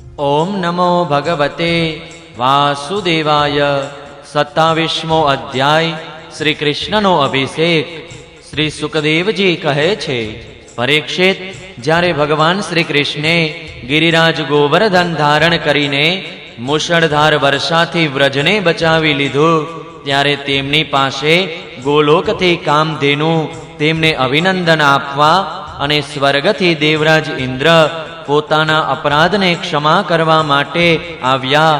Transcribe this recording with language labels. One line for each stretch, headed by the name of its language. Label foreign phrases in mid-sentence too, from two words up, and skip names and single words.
Sanskrit: ओम नमो भगवते वासुदेवाय।
Gujarati: 27મો અધ્યાય શ્રી કૃષ્ણનો અભિષેક। શ્રી સુખદેવજી કહે છે, પરીક્ષિત, જ્યારે ભગવાન શ્રી કૃષ્ણે ગિરિરાજ ગોવર્ધન ધારણ કરીને મુશળધાર વર્ષાથી વ્રજને બચાવી લીધું, ત્યારે તેમની પાસે ગોલોકથી કામધેનુ તેમને અભિનંદન આપવા અને સ્વર્ગથી દેવરાજ ઇન્દ્ર પોતાના અપરાધને ક્ષમા કરવા માટે આવ્યા.